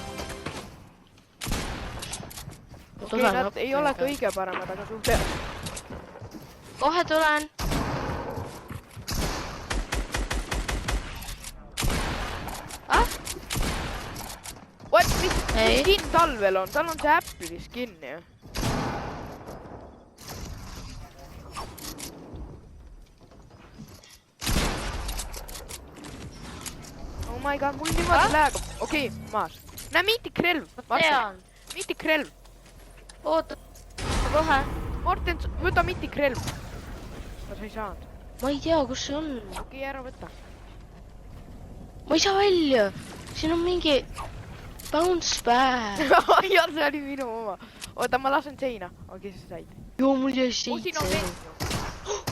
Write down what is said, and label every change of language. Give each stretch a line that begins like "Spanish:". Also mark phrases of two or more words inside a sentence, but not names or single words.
Estonian: Okei, nad ei ole kõige paremad, aga suhte... Kohe tulen.
English: What?
Estonian: Mis skin tal veel on? Tal on see Apple'i skin ju.
English: Oh my god,
Estonian: mul niimoodi läheb. Okei, maas. Näe, miitikrelv. Tean. Miitikrelv. Oota, kohe. Morten, võta miitikrelv. Kas sa ei saanud? Ma ei tea, kus see on. Okei, ära võta. Ma ei saa välja. Siin on mingi
English: bounce back.
Estonian: Jah, see oli minu oma. Oota, ma lasen seina. Okei, sa said. Joo, mul jäi siin on 7. vend.